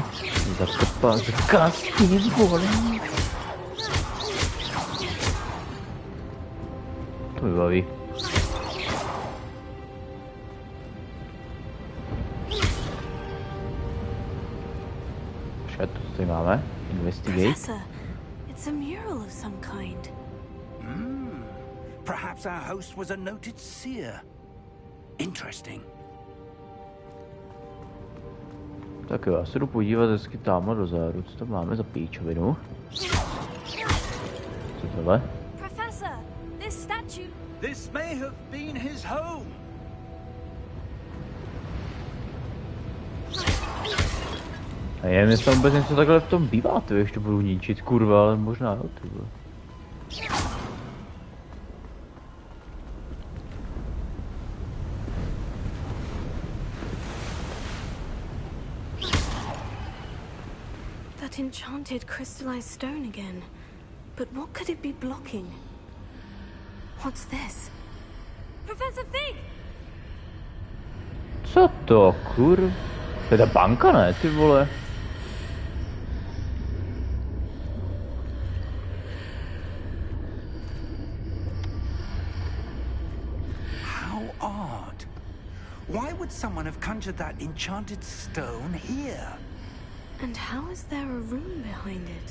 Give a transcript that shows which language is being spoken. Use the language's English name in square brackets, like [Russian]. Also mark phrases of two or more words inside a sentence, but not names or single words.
[Czech] Zakopat zakázky, vole. To mi baví. Počkat, co tady máme? [English] Investigate. Professor, it's a mural of some kind. Perhaps our host was a noted seer. Interesting. [Czech] Tak jo, já se jdu podívat hezky tamhle dozadu, co tam máme za píčovinu. Co tohle? [English] Professor, this statue. This may have been his home. [Czech] A já nevím, jestli tam vůbec něco takhle v tom bývá, to ještě budu ničit, kurva, ale možná jo, ty vole. [English] That enchanted crystallized stone again. But what could it be blocking? What's this? Professor Fig! [Czech] Co to, kurva? To je ta banka, ne, ty vole? [English] How odd. Why would someone have conjured that enchanted stone here? And how is there a room behind it?